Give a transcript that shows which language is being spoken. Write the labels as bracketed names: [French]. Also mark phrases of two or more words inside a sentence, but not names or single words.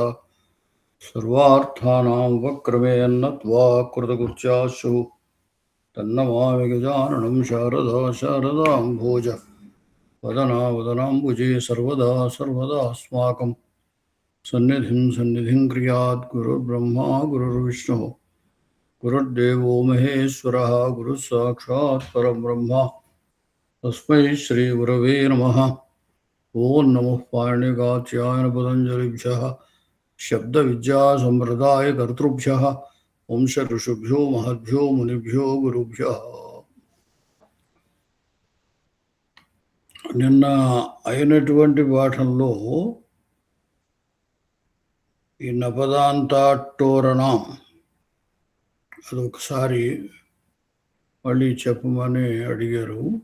[Sanskrit] सर्वार्थानां वक्रमे अन्नत्वा कृतकृत्याशु तन्नमामि गजाननं शारदा शारदाम्भोज वदना वदनाम्बुजे सर्वदा सर्वदास्माकं सन्निधिं क्रियात् गुरुर्ब्रह्मा गुरुर्विष्णुः गुरुर्देवो महेश्वरः गुरुः साक्षात् परब्रह्म तस्मै श्रीगुरवे नमः। ओं नमः पाणिनिकाच्यायन पतञ्जलिभ्यः शब्दविद्यासम्प्रदायकर्तृभ्यः वंश ऋषिभ्यो महद्भ्यो मुनिभ्यो गुरुभ्यः। [Telugu] నిన్న అయినటువంటి పాఠంలో ఈ నపదాంతాట్టోరణం అది ఒకసారి మళ్ళీ చెప్పమని అడిగారు.